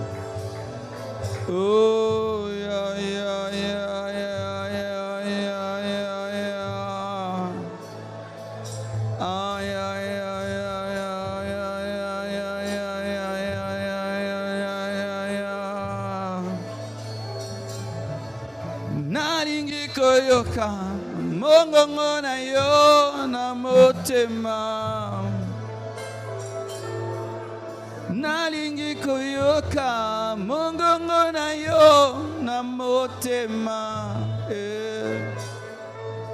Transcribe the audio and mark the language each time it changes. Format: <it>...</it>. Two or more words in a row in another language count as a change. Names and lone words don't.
<en>Oh, yeah, yeah, yeah, yeah, yeah, yeah, yeah, yeah. Ah, yeah, yeah, yeah, yeah, yeah, yeah, yeah, yeah, yeah, yeah.</en> <ln>Naringi koyoka, mongongo na yo na motema. Nalingi koyoka, mongongo na yo na motema.</ln>